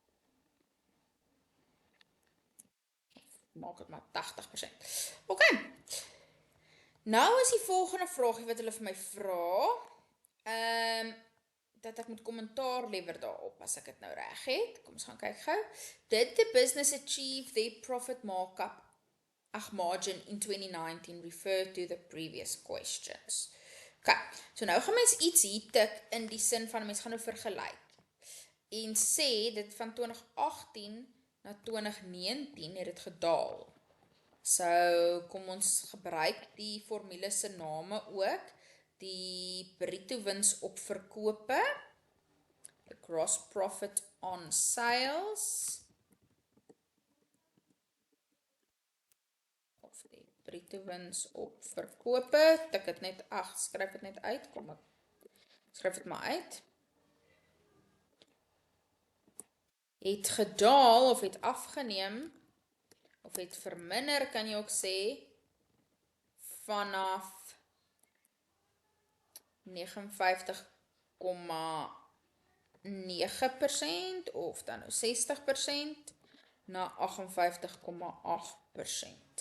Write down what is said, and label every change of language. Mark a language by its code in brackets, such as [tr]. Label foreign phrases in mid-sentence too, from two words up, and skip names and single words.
[af] Maak dit maar 80%. OK. Nou is die volgende vraagie wat hulle vir my vra. Dat ek moet kommentaar lewer daarop as ek dit nou reg het. Kom ons gaan kyk gou. [en] Did the business achieve their profit margin in 2019 refer to the previous questions? [af] OK, so nou gaan mens iets hier tik in die sin van mens gaan nou vergelyk en sê dit van 2018 na 2019 het dit gedaal. So kom ons gebruik die formule se name ook. Die bruto wins op verkope, [en] the gross profit on sales, [af] of die bruto wins op verkope, tik het net, skryf het net uit, kom ek, skryf het maar uit, het gedaal, of het afgeneem, of het verminder, kan jy ook sê, vanaf 59,9% of dan nou 60% na 58,8%.